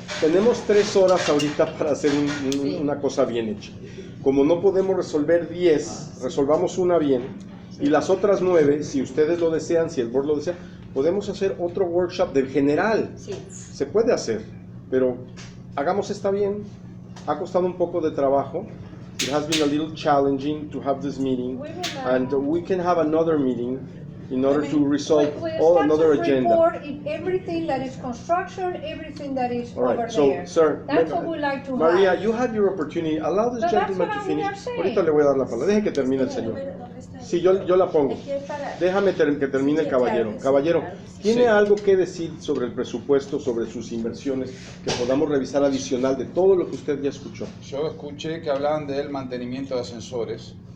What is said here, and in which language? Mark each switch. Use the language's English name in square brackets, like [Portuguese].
[Spanish] Tenemos 3 horas ahorita para hacer una cosa bien hecha. Como no podemos resolver 10, resolvamos una bien. Y las otras 9, si ustedes lo desean, si el board lo desea, podemos hacer otro workshop del general. Se puede hacer, pero hagamos esta bien. Ha costado un poco de trabajo. [English] It has been a little challenging to have this meeting, and we can have another meeting in order to resolve another agenda. Report in everything that is construction, everything that is over there. So, sir, that's what we like to Maria, have. you had your opportunity. Allow this gentleman to finish. [Spanish] Ahorita le voy a dar la palabra. Deje que termine el señor. Sí, yo la pongo. Déjame que termine el caballero. Caballero, ¿tiene algo que decir sobre el presupuesto, sobre sus inversiones, que podamos revisar adicional de todo lo que usted ya escuchó? Yo escuché que hablaban del mantenimiento de ascensores.